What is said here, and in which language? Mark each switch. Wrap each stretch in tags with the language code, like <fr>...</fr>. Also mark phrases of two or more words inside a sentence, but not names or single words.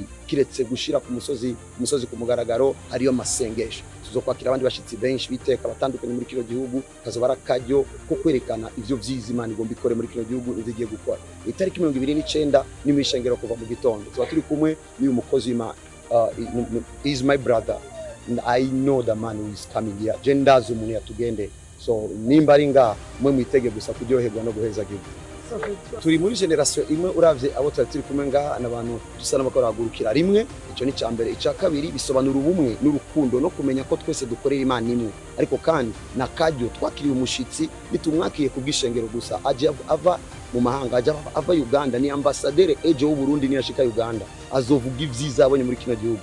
<rn>Kiretse gushira ku musozi ku mugaragaro hariyo masengesho. Tuzokwakira abandi bashitsi benshi biteka batandukanye muri kino gihugu, kazobara kajyo ko kwerekana ivyo vyiza Imana igomba ikore muri kino gihugu nzigiye gukora. Itariki 29 ni mwishengero kuva mu gitondo. Tuba turi kumwe n'uyu mukozi w'Imana.</rn> <en>He's my brother. I know the man who is coming here.</en> <rn>Jendazo umuntu yatugende. So nimba ari nga mwe mwitege gusa kuryoherwa no guheza gihugu. Turi muri generation imwe, uravye abo turi kumwe nga n'abantu dusa n'abakora hagurukira rimwe. Ico ni cyambere. Ica kabiri bisobanura ubumwe n'urukundo no kumenya ko twese dukorera Imana imwe. Ariko kandi na kajyo twakiriye umushitsi nitumwakiye kubwishengero gusa aje ava mu mahanga aja ava Uganda ni ambassadeur ejo w'u Burundi ni yashika Uganda azovuga ivyiza abonye muri kino gihugu.</rn>